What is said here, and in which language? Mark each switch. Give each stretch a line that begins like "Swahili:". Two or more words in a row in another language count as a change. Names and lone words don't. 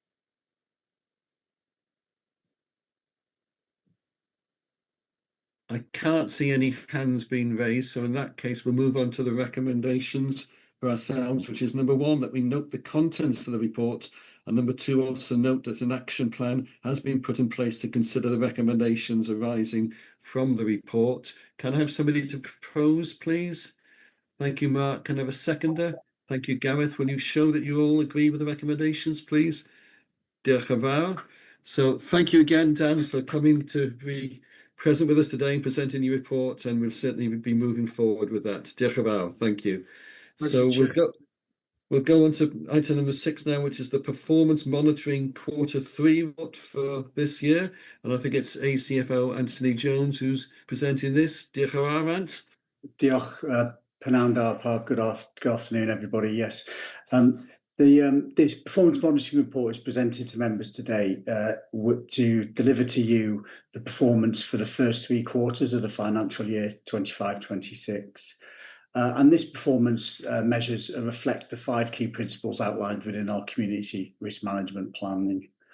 English: I can't see any hands being raised, so in that case, we'll move on to the recommendations for ourselves, which is number 1, that we note the contents of the report, and number 2, also note that an action plan has been put in place to consider the recommendations arising from the report. Can I have somebody to propose, please? Thank you, Mark. Can I have a seconder? Thank you, Gareth. Will you show that you all agree with the recommendations, please?
Welsh: Diolch yn fawr.
English: So thank you again, Dan, for coming to be present with us today and presenting your report, and we'll certainly be moving forward with that.
Welsh: Diolch yn fawr.
English: Thank you. So we'll go on to item number 6 now, which is the performance monitoring Q3 report for this year. And I think it's ACFO Anthony Jones who's presenting this.
Welsh: Diolch yn fawr, Ant. Diolch, Penanda.
English: Good afternoon, everybody. Yes, the performance monitoring report is presented to members today to deliver to you the performance for the first 3 quarters of the financial year 25-26. And this performance measures reflect the 5 key principles outlined within our community risk management planning.